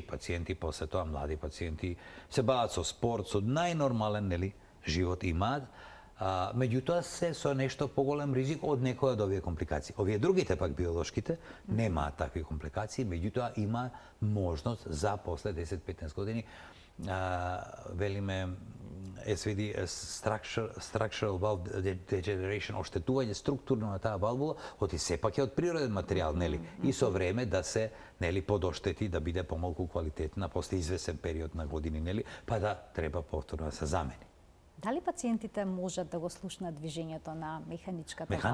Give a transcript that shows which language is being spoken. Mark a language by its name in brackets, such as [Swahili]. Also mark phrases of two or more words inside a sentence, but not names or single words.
[Macedonian] Пациенти после тоа, млади пациенти, се бават со спорт, со најнормален нели живот имаат, меѓутоа се со нешто поголем ризик од некоја од овие компликации. Овие другите пак биолошките немаат такви компликации, меѓутоа има можност за после 10-15 години велиме SVD, [English] structural valve degeneration, [Macedonian] оштетување структурно на таа валвула, оти сепак е од природен материјал, нели? И со време да се нели подоштети, да биде помалку квалитетна после извесен период на години, нели? Па да треба повторно да се замени. Дали пациентите можат да го слушнат движењето на механичката валвула?